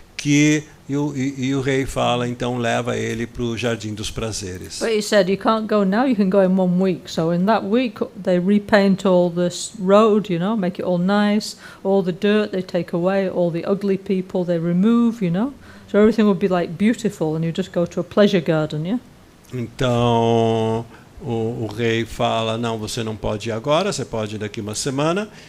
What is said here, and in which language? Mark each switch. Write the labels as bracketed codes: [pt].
[pt] E o rei fala, então leva ele para o Jardim dos Prazeres. [en] But he said, you can't go now, you can go in 1 week. So in that week, they repaint all this road, make it all nice. All the dirt they take away, all the ugly people they remove, So everything would be like beautiful, and you just go to a pleasure garden, yeah? [pt] Então o rei fala, não, você não pode ir agora, você pode ir daqui 1 semana.